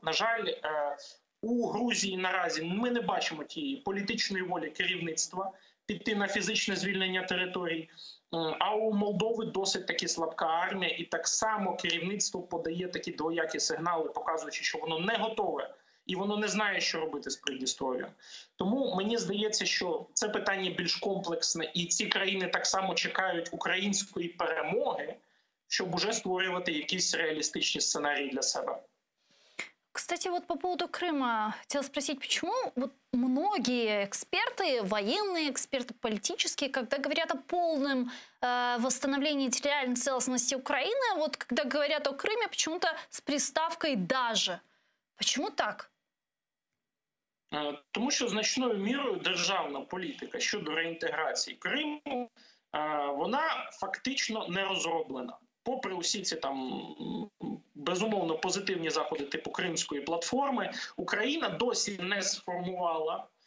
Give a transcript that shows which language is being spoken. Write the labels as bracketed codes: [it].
[uk] На жаль, у Грузії наразі ми не бачимо тієї політичної волі керівництва піти на фізичне звільнення територій, а у Молдови досить таки слабка армія, і так само керівництво подає такі двоякі сигнали, показуючи, що воно не готове і воно не знає, що робити з Придністров'ям. Тому мені здається, що це питання більш комплексне, і ці країни так само чекають української перемоги, [ru] чтобы уже [uk] створювати якісь [ru] реалистичные сценарии [uk] для себя. [ru] Кстати, вот по поводу Крыма хотела спросить, почему вот многие эксперты, военные эксперты, политические, когда говорят о полном восстановлении территориальной целостности Украины, вот когда говорят о Крыме, почему-то с приставкой «даже». Почему так? [uk] Тому що значною мірою державна політика щодо реінтеграції Криму, вона фактично не розроблена. Попри усі ці там безумовно позитивні заходи типу Кримської платформи, Україна досі не сформувала